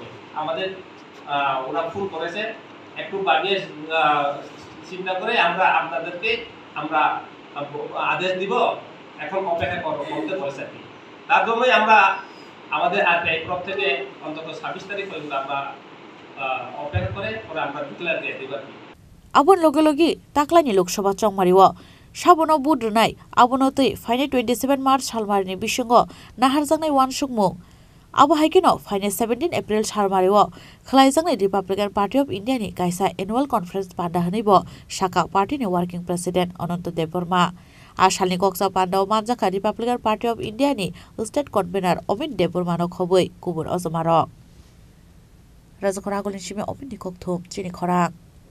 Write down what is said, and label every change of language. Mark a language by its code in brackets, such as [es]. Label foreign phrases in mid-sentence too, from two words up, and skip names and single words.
[bn] আমাদের ওরা ফোন করেছে, একটু বাড়িয়ে চিন্তা করে আমরা আপনাদেরকে আমরা আদেশ দিব, এখন অপেক্ষা করতে বলেছে আর কি। তার জন্যই আমরা আমাদের আরপিআই তরফ থেকে অন্তত 26 তারিখ পর্যন্ত আমরা অপেক্ষা করে পরে আমরা ডিক্লেয়ার দিয়ে দেব আর কি। [trp] Abon logi taklani Loksawa chongmariwo sabono budrunai abonotui faine 27 March salmarni bisingo naharjangnai wansukmung abo haikino faine 17 April salmariwo khlaijangnai Republican Party of India ni kaisa [en] annual conference [trp] panda hanibo Shaka Party ni [en] working president [trp] Ananto Deborma asalni koksa pandao manjaka Republican Party of India ni [en] state convener [trp] Omid Deborma no khoboi kubur ozomaro Rajakora golin shime Omid ni kokthum chini khora